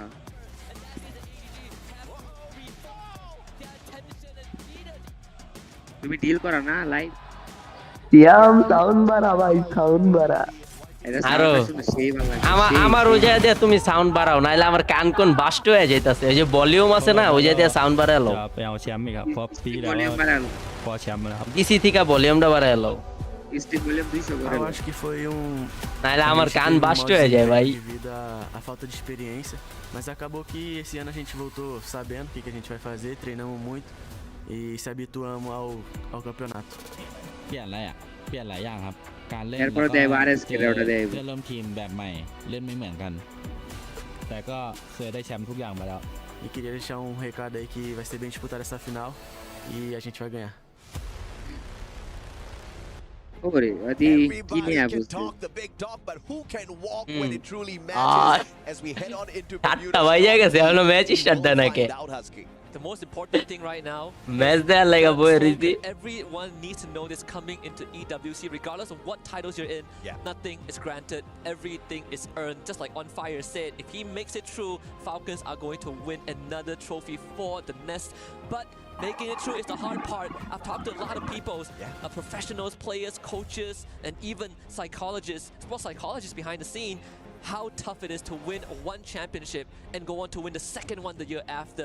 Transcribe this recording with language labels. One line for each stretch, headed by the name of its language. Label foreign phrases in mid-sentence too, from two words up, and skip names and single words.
Bangla: হ্যাঁ, তুমি ডিল করো না লাইভ। সিয়াম সাউন্ড বাড়া ভাই, সাউন্ড বাড়া। এটা আরো সাউন্ড শুনে সেই ভালো লাগে। আমার ওই জায়গা দিয়ে তুমি সাউন্ড বাড়াও, নাইলে আমার কান কোন বাস্ট হয়ে যাইতাছে। ওই যে ভলিউম আছে না, ওই জায়গা দিয়ে সাউন্ড বাড়ালো।
Thai: จะไปเอาแชมป์อีกครับเพราะปีที่แล้ว
Bangla: ভলিউম বাড়ানো,
Thai: คว้าแชมป์มาแล้วครับ
Bangla: ডিসি থেকে ভলিউমটা বাড়ালো,
English: steam volume
Bangla: 200 করে
Portuguese: Eu
Bangla: দাও।
Portuguese: acho que foi
Bangla: নাইলে
Portuguese: a
Bangla: আমার
Portuguese: gente
Bangla: কান
Portuguese: teve um
Bangla: বাস্ট
Portuguese: modo
Bangla: হয়ে যায় ভাই।
Portuguese: devido à falta de experiência, mas acabou que esse ano a gente voltou sabendo o que a gente vai fazer, treinamos muito e se habituamos ao campeonato.
Thai: เปลี่ยนอะไรอ่ะเปลี่ยนหลายอย่างครับการเล่น
Bangla: এরপর
Thai: แล้วก็
Bangla: দেব আরএস কে
Thai: เจอ
Bangla: ওটা দেব।
Thai: เพื่อนร่วมทีมแบบใหม่เล่นไม่เหมือนกัน แต่ก็เคยได้แชมป์ทุกอย่างมาแล้ว
Portuguese: E queria deixar um recado aí que vai ser bem disputada essa final e a gente vai ganhar.
Bangla: ওরে আদি কি নিয়ে
English: Everybody can
Bangla: বুঝছো?
English: talk the big talk, but who can walk Hmm. when it truly Ah. matters? As we head on into
Bangla: সাতটা বাজে গেছে, এখনো
English: match start
Bangla: দেয় নাকি?
English: find out, Husky. The most important thing right now,
Bangla: ম্যাচ দেওয়ার লাগা বই রইছি।
English: everyone needs to know this coming into EWC, regardless of what titles you're in. Yeah. Nothing is granted, everything is earned. Just like On Fire said, if he makes it through, Falcons are going to win another trophy for the Nest. But making it through is the hard part. I've talked to a lot of people, professionals, players, coaches, and even psychologists, sports psychologists behind the scene, how tough it is to win one championship and go on to win the second one the year after.